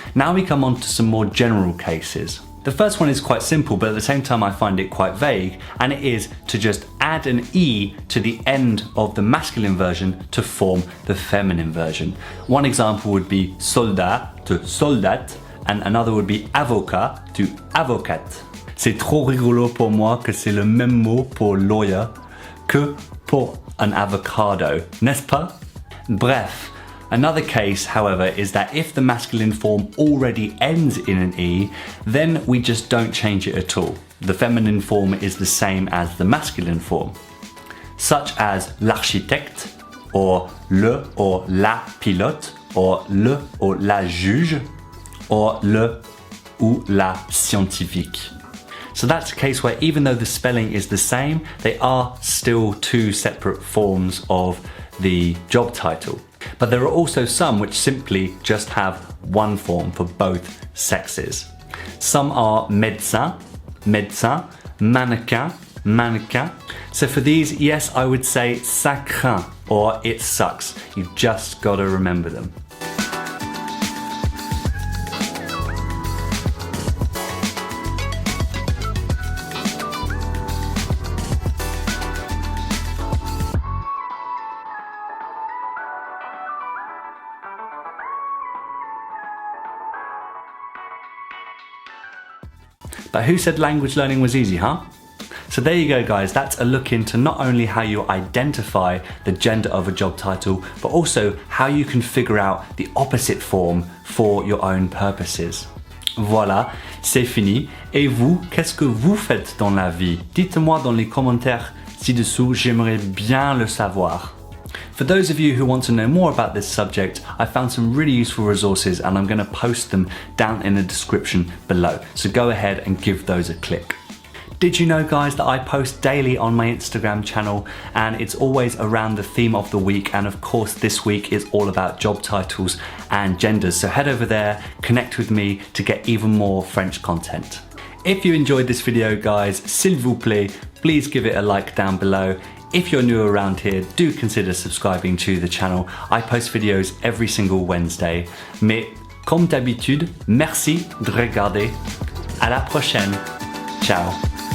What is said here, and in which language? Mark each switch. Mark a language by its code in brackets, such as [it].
[en] Now we come on to some more general cases. The first one is quite simple, but at the same time I find it quite vague, and it is to just add an E to the end of the masculine version to form the feminine version. One example would be soldat to soldat, and another would be avocat to avocate. [fr] C'est trop rigolo pour moi que c'est le même mot pour [en] lawyer [fr] que pour [en] an avocado, [fr] n'est-ce pas? [en] Bref, another case, however, is that if the masculine form already ends in an E, then we just don't change it at all. The feminine form is the same as the masculine form, such as l'architecte, or le or la pilote, or le or la juge, or le ou la scientifique. So that's a case where even though the spelling is the same, they are still two separate forms of the job title. But there are also some which simply just have one form for both sexes. Some are médecin, médecin, mannequin, mannequin. So for these, yes, I would say [fr] ça craint [en] or it sucks. You've just got to remember them. But who said language learning was easy, huh? So there you go, guys. That's a look into not only how you identify the gender of a job title, but also how you can figure out the opposite form for your own purposes. [fr] Voilà, c'est fini. Et vous, qu'est-ce que vous faites dans la vie? Dites-moi dans les commentaires ci-dessous, j'aimerais bien le savoir. [en] For those of you who want to know more about this subject, I found some really useful resources and I'm going to post them down in the description below. So go ahead and give those a click. Did you know, guys, that I post daily on my Instagram channel and it's always around the theme of the week, and of course this week is all about job titles and genders. So head over there, connect with me to get even more French content. If you enjoyed this video, guys, [fr] s'il vous plaît, [en] please give it a like down below. If you're new around here, do consider subscribing to the channel. I post videos every single Wednesday. [fr] Mais comme d'habitude, merci de regarder. À la prochaine. Ciao.